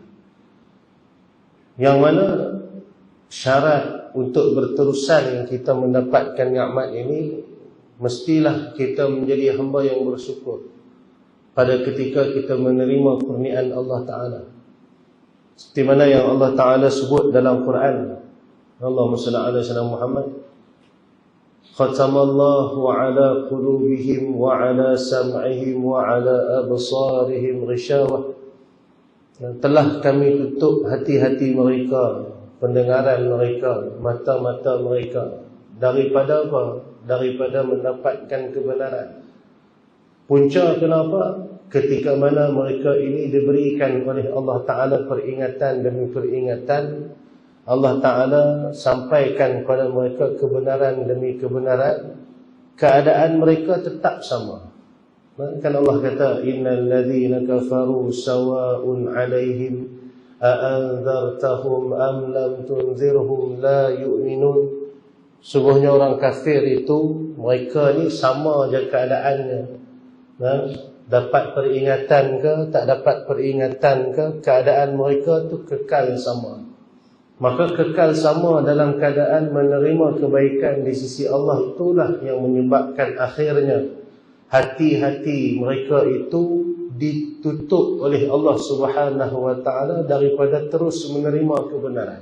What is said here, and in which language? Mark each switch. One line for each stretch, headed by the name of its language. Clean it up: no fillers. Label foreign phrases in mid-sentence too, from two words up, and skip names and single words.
Malay: Yang mana syarat untuk berterusan kita mendapatkan nikmat ini, mestilah kita menjadi hamba yang bersyukur pada ketika kita menerima kurniaan
Arabic: الله تعالى.
Malay: Seperti mana yang
Arabic: الله تعالى
Malay: sebut dalam Quran.
Arabic: اللهم صل على سيدنا محمد. ختم الله على قلوبهم وعلى سمعهم وعلى أبصارهم غشاوة.
Malay: Telah kami tutup hati-hati mereka, pendengaran mereka, mata-mata mereka. Daripada apa? Daripada mendapatkan kebenaran. Punca kenapa? Ketika mana mereka ini diberikan oleh
Arabic: الله تعالى
Malay: peringatan demi peringatan,
Arabic: الله تعالى
Malay: sampaikan kepada mereka kebenaran demi kebenaran, keadaan mereka tetap sama. Kan Allah kata,
Arabic: إن الذين كفروا سواء عليهم أأنذرتهم أم لم تنذرهم لا يؤمنون.
Malay: Sungguhnya orang kafir itu, mereka ni sama je keadaannya. Dapat peringatan ke, tak dapat peringatan ke, keadaan mereka tu kekal sama. Maka kekal sama dalam keadaan menerima kebaikan di sisi Allah, itulah yang menyebabkan akhirnya hati-hati mereka itu ditutup oleh Allah
Arabic: سبحانه وتعالى
Malay: daripada terus menerima kebenaran.